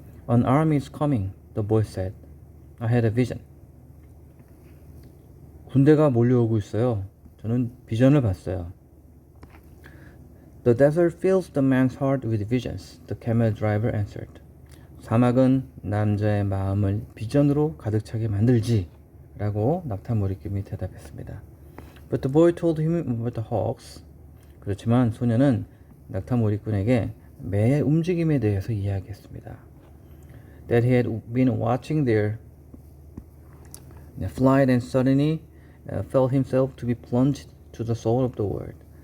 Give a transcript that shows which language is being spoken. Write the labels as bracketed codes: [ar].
[en] An army is coming, the boy said. I had a vision. [ko] 군대가 몰려오고 있어요. 저는 비전을 봤어요. [en] The desert fills the man's heart with visions, the camel driver answered. [ko] 사막은 남자의 마음을 비전으로 가득 차게 만들지 라고 낙타무리꾼이 대답했습니다. [en] But the boy told him about the hawks. [ko] 그렇지만 소년은 낙타무리꾼에게 매의 움직임에 대해서 이야기했습니다. [en] That he had been watching their flight and suddenly felt himself to be plunged to the soul of the world.